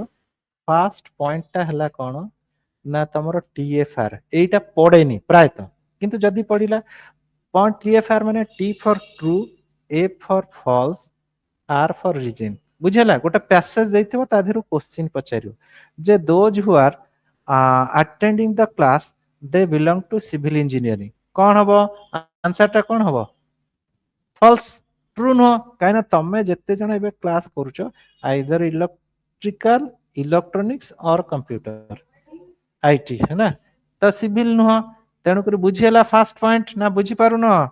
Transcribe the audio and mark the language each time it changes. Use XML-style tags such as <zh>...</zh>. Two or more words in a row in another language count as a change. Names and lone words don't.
<en>first point</en> <or>ଟା ହେଲା କଣ ନା ତମର TFR ଏଇଟା ପଡେନି ପ୍ରାୟତଃ, କିନ୍ତୁ ଯଦି ପଡିଲା ପଏଣ୍ଟ TFR ମାନେ</or> <en>T for true, A for false, R for reason.</en> <or>ବୁଝିହେଲା? ଗୋଟେ ପ୍ୟାସେଜ ଦେଇଥିବ ତା ଦେହରୁ କୋଶ୍ଚିନ୍ ପଚାରିବ ଯେ</or> <en>those who are attending the class they belong to civil engineering।</en> <or>କଣ ହବ ଆନ୍ସର ଟା? କଣ ହବ? ଫଲସ, ଟ୍ରୁ ନୁହଁ। କାହିଁକିନା ତମେ ଯେତେ ଜଣ ଏବେ କ୍ଲାସ କରୁଛ</or> <en>either electrical, electronics or computer IT</en> <or>ହେଲା, ତ ସିଭିଲ ନୁହଁ। ତେଣୁକରି ବୁଝି ହେଲା</or> <en>first point</en> <or>ନା ବୁଝି ପାରୁନ?</or>